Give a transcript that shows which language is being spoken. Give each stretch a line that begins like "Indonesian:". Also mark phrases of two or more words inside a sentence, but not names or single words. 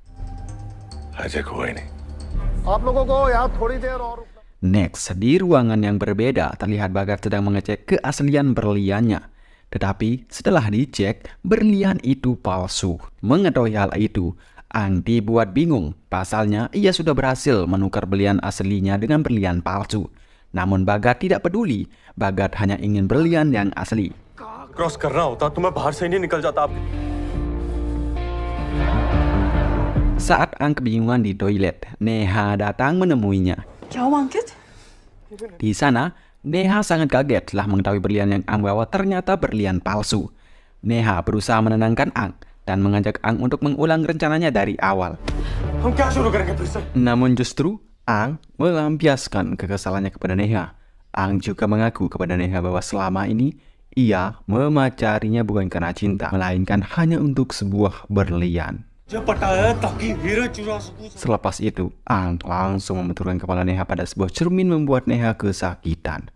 Indonesian: Next, di ruangan yang berbeda, terlihat Bhagat sedang mengecek keaslian berliannya. Tetapi setelah dicek, berlian itu palsu. Mengetahui hal itu, Ang dibuat bingung. Pasalnya, ia sudah berhasil menukar berlian aslinya dengan berlian palsu. Namun Bhagat tidak peduli. Bhagat hanya ingin berlian yang asli.
Hindi: क्रॉस करना होता तो मैं बाहर से ही नहीं निकल जाता आप।
Indonesian: Saat Ang kebingungan di toilet, Neha datang menemuinya.
Hindi: क्या हुआ अंकित?
Indonesian: Di sana, Neha sangat kaget setelah mengetahui berlian yang Ang bawa ternyata berlian palsu. Neha berusaha menenangkan Ang dan mengajak Ang untuk mengulang rencananya dari awal.
Hindi: हम क्या शुरू करेंगे फिर से?
Indonesian: Namun justru, Ang melampiaskan kekesalannya kepada Neha. Ang juga mengaku kepada Neha bahwa selama ini ia memacarinya bukan karena cinta, melainkan hanya untuk sebuah berlian. Selepas itu, Ang langsung membenturkan kepala Neha pada sebuah cermin membuat Neha kesakitan.